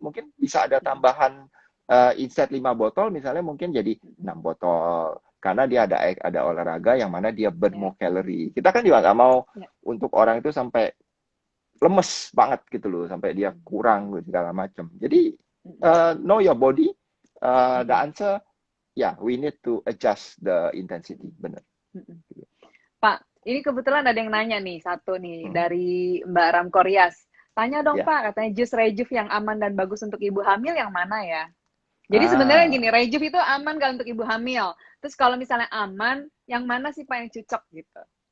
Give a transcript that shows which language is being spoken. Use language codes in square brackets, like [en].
[id] Mungkin bisa ada tambahan instead 5 botol, misalnya mungkin jadi 6 botol. Karena dia ada olahraga yang mana dia [en] burn [id] Ya, [en] more calorie. [id] Kita kan juga nggak mau ya. untuk orang itu sampai lemes banget gitu loh, sampai dia kurang segala macam. Jadi [en] know your body. The answer, yeah, we need to adjust the intensity. [id] Benar. Pak, ini kebetulan ada yang nanya nih, satu nih, Hmm. dari Mbak Ram Koryas. Tanya dong Ya. Pak, katanya jus rejuve yang aman dan bagus untuk ibu hamil yang mana ya? Jadi sebenarnya Ah, gini, rejuve itu aman nggak untuk ibu hamil? Terus kalau misalnya aman, yang mana sih Pak yang cocok gitu?